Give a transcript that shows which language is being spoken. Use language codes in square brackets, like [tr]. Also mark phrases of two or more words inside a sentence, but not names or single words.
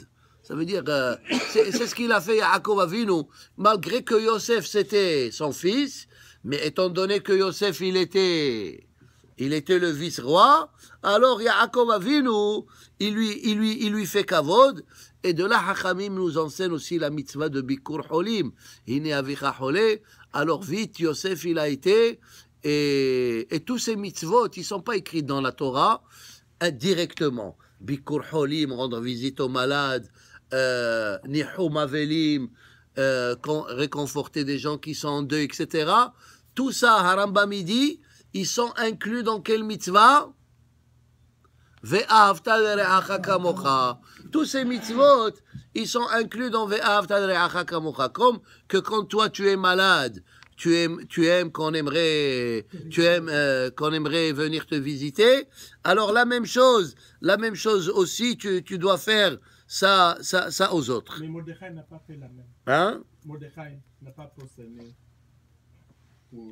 [fr] Ça veut dire, c'est ce qu'il a fait Yaakov Avinu, malgré que Yosef, c'était son fils, mais étant donné que Yosef, il était le vice-roi, alors Yaakov Avinu, il lui fait kavod, et de là, Hachamim nous enseigne aussi la mitzvah de [he] ביקור חולים. הנה אביך חולה, [fr] alors vite, Yosef, il a été, et tous ces mitzvot, ils ne sont pas écrits dans la Torah, directement. [he] ביקור חולים, [fr] rendre visite aux malades, [he] ניחום אבלים, [fr] réconforter des gens qui sont en deuil, etc. Tout ça, Harambam dit, ils sont inclus dans quelle mitzvah? [he] ואהבת לרעך כמוך. [fr] Tous ces mitzvot, ils sont inclus dans [he] ואהבת לרעך כמוך. [fr] Comme que quand toi tu es malade, tu aimes qu'on aimerait venir te visiter. Alors la même chose aussi, tu dois faire ça aux autres. Mais Mordechai n'a pas fait la même. Hein? Mordechai n'a pas prosterné pour...